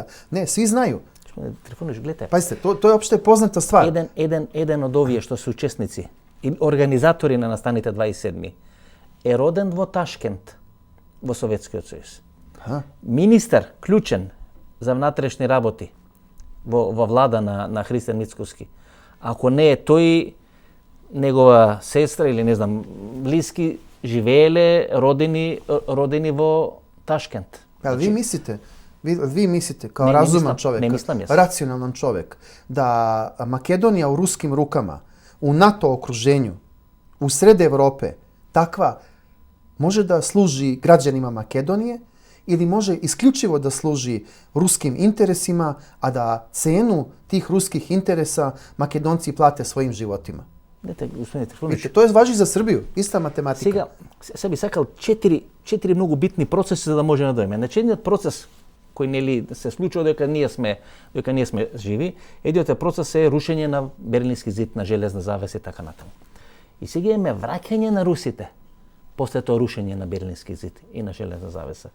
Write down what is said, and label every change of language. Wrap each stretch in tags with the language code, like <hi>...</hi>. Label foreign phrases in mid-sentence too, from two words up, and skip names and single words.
<sr>Ne, svi znaju. Trifunović, gledajte. Pazite, to je opšte poznata stvar. Jedan od ovih što su učesnici i organizatori</sr> <mk>на настаните</mk> <sr>27.</sr> <mk>е роден во Ташкент, во Советски Сојуз.</mk> <sr>Ministar, ključan za</sr> <mk>внатрешни работи во влада на Християн Мицкоски. Ако не е тој, негова сестра или не знам, близки живееле, родени во Taškent.</mk> <sr>Vi mislite kao razuman čovjek, racionalan čovjek, da Makedonija u ruskim rukama, u NATO okruženju, u sred Evrope, takva može da služi građanima Makedonije ili može isključivo da služi ruskim interesima, a da cenu tih ruskih interesa Makedonci plate svojim životima. Vidite, to je važi za Srbiju, ista matematika.</sr> <mk>Сега би сакал четири многу битни процеси за да може да дојме. Значи, едниот процес кој нели се случува дека ние сме живи, едниот процес е рушење на Берлински зид, на железна завеса и така натаму. И сега имаме враќање на русите после тоа рушење на Берлински зид и на железна завеса.</mk>